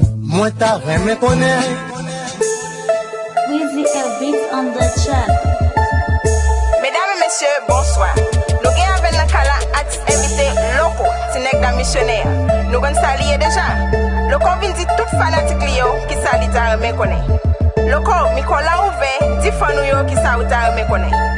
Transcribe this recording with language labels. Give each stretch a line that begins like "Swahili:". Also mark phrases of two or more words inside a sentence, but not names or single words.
Haitian Creole: Mwen ta renmen konnen.
English: Wizzy L Beats on the track.
Haitian Creole: Medam e mesye, bonswa. Nou gen avè nan ka la atis envite loko, ti nèg nan misyonè. Nou konn sa liye deja. Loko vin di tout fanatik li yo ki sa li ta renmen konnen. Loko, mikwo la ouve, di fan nou yo ki sa ou ta renmen konnen.